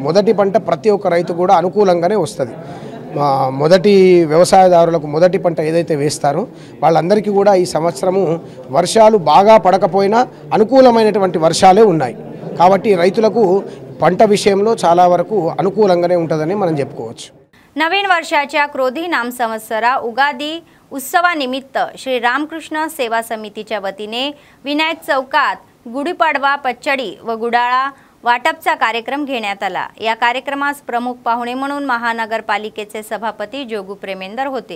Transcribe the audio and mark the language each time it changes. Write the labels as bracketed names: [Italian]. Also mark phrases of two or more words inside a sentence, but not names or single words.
[Telugu] మొదటి పంట ప్రతి ఒక్క రైతు కూడా అనుకూలంగానే వస్తుంది. మొదటి వ్యవసాయదారులకు మొదటి పంట ఏదైతే వేస్తారో వాళ్ళందరికీ కూడా ఈ సంవత్సరము వర్షాలు బాగా పడకపోయినా అనుకూలమైనటువంటి వర్షాలే ఉన్నాయి. కాబట్టి రైతులకు పంట విషయంలో చాలా వరకు అనుకూలంగానే ఉంటుందని మనం చెప్పుకోవచ్చు. [Marathi] नवीन वर्षाच्या क्रोधी नाम संवत्सरा उगादी उत्सवानिमित्त श्री रामकृष्ण सेवा समितीच्या वतीने विनायक चौकात गुढीपाडवा पचडी व गुडाळा वाटपचा कार्यक्रम घेण्यात आला। या कार्यक्रमास प्रमुख पाहुणे म्हणून महानगरपालिकेचे सभापती जोगू प्रेमेंदर होते।